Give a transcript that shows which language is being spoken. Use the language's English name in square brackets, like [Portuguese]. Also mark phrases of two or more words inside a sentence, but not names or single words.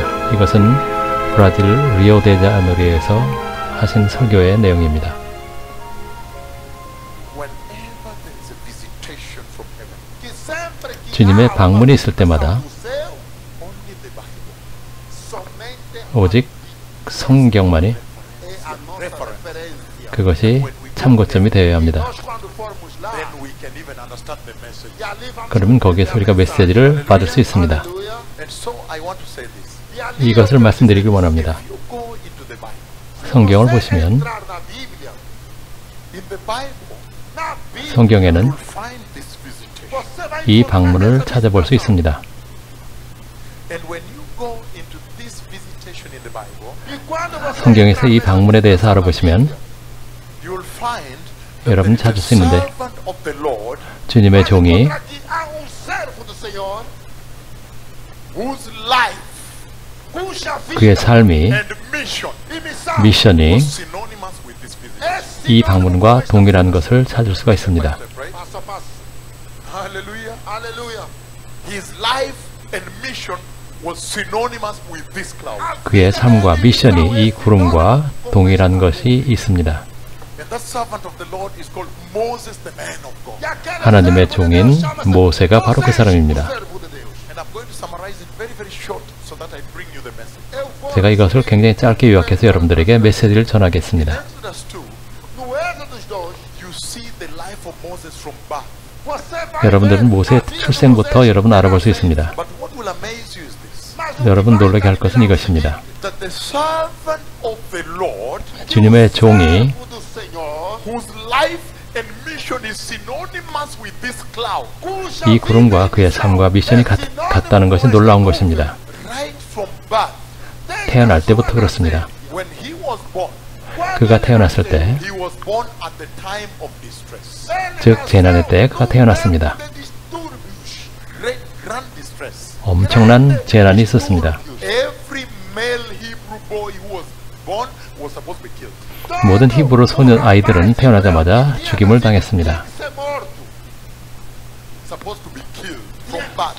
[Korean] 이것은 브라질 리오데자네이루에서 하신 설교의 내용입니다. [English] Whenever there is a visitation from heaven, [Portuguese] que sempre que [Korean] 주님의 [Portuguese] há [Korean] 방문이 [Portuguese] uma [Korean] 있을 때마다 [Portuguese] visitação do céu, onde de Bible, somente [Korean] 오직 성경만이 [Portuguese] é a nossa referência. [Korean] 그것이 참고점이 되어야 합니다. [Portuguese] Nós quando formos lá, [English] then we can even understand the message. [Portuguese] e ali vamos [Korean] 그러면 거기에서 우리가 메시지를 받을 수 있습니다. [Portuguese] Aleluia. [English] And so I want to say this. [Portuguese] E ali [Korean] 이것을 말씀드리길 원합니다. [English] If you go into the Bible, [Korean] 성경을 [Portuguese] você [Korean] 보시면 [Portuguese] entrar na Bíblia, [English] in the Bible, [Portuguese] na Bíblia, [Korean] 성경에는 [English] you'll find this visitation. [Portuguese] você vai [Korean] 이 [Portuguese] encontrar [Korean] 방문을 [Portuguese] essa [Korean] 찾아볼 수 [Portuguese] visitação. [Korean] 있습니다. [English] And when you go into this visitation in the Bible, [Portuguese] E quando você [Korean] 성경에서 [Portuguese] entrar [Korean] 이 [Portuguese] nessa [Korean] 방문에 대해서 [Portuguese] visitação na [Korean] 알아보시면 [Portuguese] Bíblia, [English] you'll find [Korean] 여러분 [English] that there [Korean] 찾을 [English] is [Korean] 수 [English] a [Korean] 있는데 [English] servant of the Lord [Korean] 주님의 [Portuguese] vai [Korean] 종이 [Portuguese] encontrar que há servo do Senhor [English] whose life [Portuguese] cuja vida [Korean] 그의 삶이 [English] and mission [Portuguese] e missão [Korean] 미션이 [English] was synonymous with this visitation. [Portuguese] é [Korean] 이 방문과 동일한 것을 찾을 수가 있습니다. [English] Right? [Portuguese] passo a passo. [English] Hallelujah. [Portuguese] Aleluia. [English] His life and mission was synonymous with this cloud. [Korean] 그의 삶과 미션이 이 구름과 동일한 것이 있습니다. [English] And that servant of the Lord is called Moses, the man of God. [Portuguese] E aquele [Korean] 하나님의 [Portuguese] servo de [Korean] 종인 [Portuguese] Deus chama-se [Korean] 모세가 바로 그 [Portuguese] Moisés, [Korean] 사람입니다. [Portuguese] o servo de Deus. [English] And I'm going to summarize it very, very short so that I bring you the message. [Portuguese] Eu vou [Korean] 제가 이것을 굉장히 짧게 요약해서 여러분들에게 메시지를 전하겠습니다. [English] Exodus 2, [Portuguese] no Êxodo 2, [English] you see the life of Moses from birth. [Portuguese] você vai [Korean] 여러분들은 [Portuguese] ver [Korean] 모세의 [Portuguese] a vida de [Korean] 출생부터 [Portuguese] Moisés [Korean] 여러분 알아볼 수 [Portuguese] nascer. [Korean] 있습니다. [English] But what will amaze you is this, [Portuguese] Mas o que [Korean] 여러분 [Portuguese] vai [Korean] 놀라게 할 것은 [Portuguese] admirar [Korean] 이것입니다. [English] that the servant of the Lord, [Korean] 주님의 종이 [Portuguese] servo do Senhor, [English] whose life and mission is synonymous with this cloud, [Portuguese] cuja [Korean] 이 구름과 [Portuguese] vida e [Korean] 그의 [Portuguese] missão [Korean] 삶과 미션이 [Portuguese] é sinônimo [Korean] 같다는 것이 [Portuguese] com [Korean] 놀라운 [Portuguese] esse [Korean] 것입니다. [English] right from birth, [Portuguese] Desde [Korean] 태어날 [Portuguese] a [Korean] 때부터 [Portuguese] sua [Korean] 그렇습니다. [English] when he was born, [Portuguese] Quando [Korean] 그가 [Portuguese] ele [Korean] 태어났을 [Portuguese] nasceu, [Korean] 때, [English] he was born at the time of distress, [Portuguese] ele [Korean] 즉 [Portuguese] nasceu [Korean] 재난의 때에 [Portuguese] no [Korean] 그가 태어났습니다. [Portuguese] tempo de distúrbios. [English] great grand distress. [Korean] 엄청난 재난이 있었습니다. [English] Every male Hebrew boy who was born was supposed to be killed. [Korean] 모든 히브리 소년 아이들은 태어나자마자 죽임을 당했습니다. [Portuguese] Ser morto. [English] Supposed to be killed from birth.